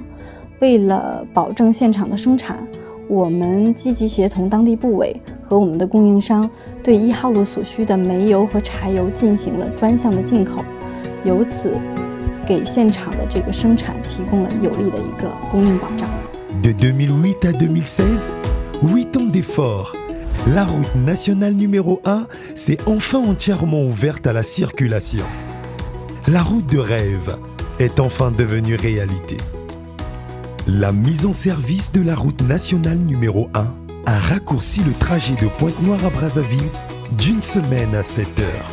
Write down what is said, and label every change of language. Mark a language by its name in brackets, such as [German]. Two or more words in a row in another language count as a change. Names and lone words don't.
[Chinese] 为了保证现场的生产，我们积极协同当地部委和我们的供应商，对1号路所需的煤油和柴油进行了专项的进口，由此给现场的这个生产提供了有力的一个供应保障。 [French] De 2008 à 2016, 8 ans d'efforts. La route nationale numéro 1 s'est enfin entièrement ouverte à la circulation. La route de rêve est enfin devenue réalité. La mise en service de la route nationale numéro 1 a raccourci le trajet de Pointe-Noire à Brazzaville d'une semaine à 7 heures.